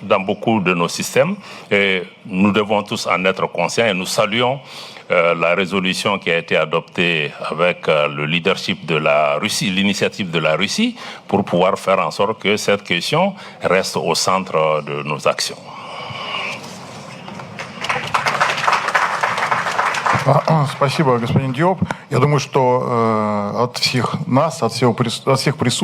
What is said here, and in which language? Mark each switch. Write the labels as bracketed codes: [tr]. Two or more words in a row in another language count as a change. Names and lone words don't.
[fr] dans beaucoup de nos systèmes et nous devons tous en être conscients et nous saluons la résolution qui a été adoptée avec le leadership de la Russie, l'initiative de la Russie, pour pouvoir faire en sorte que cette question reste au centre de nos actions. [ru] Спасибо, господин Диоп. Я думаю, что от всех нас, от всех присутствующих,